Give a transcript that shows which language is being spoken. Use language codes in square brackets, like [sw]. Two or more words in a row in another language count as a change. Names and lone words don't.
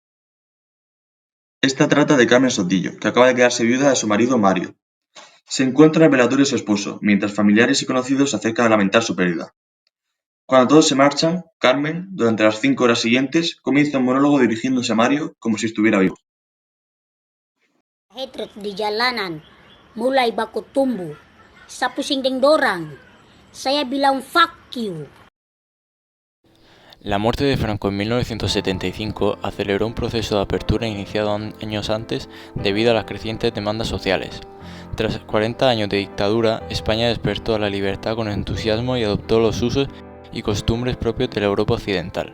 [es] Esta trata de Carmen Sotillo, que acaba de quedarse viuda de su marido Mario. Se encuentra en el velatorio de su esposo, mientras familiares y conocidos se acercan a lamentar su pérdida. Cuando todos se marchan, Carmen, durante las 5 horas siguientes, comienza un monólogo dirigiéndose a Mario como si estuviera vivo. [id] Hatred di jalanan mulai baku tumbuh. Sa pusing ding dorang. Saya bilang [en] fuck you. [es] La muerte de Franco en 1975 aceleró un proceso de apertura iniciado años antes debido a las crecientes demandas sociales. Tras 40 años de dictadura, España despertó a la libertad con entusiasmo y adoptó los usos y costumbres propios de la Europa occidental.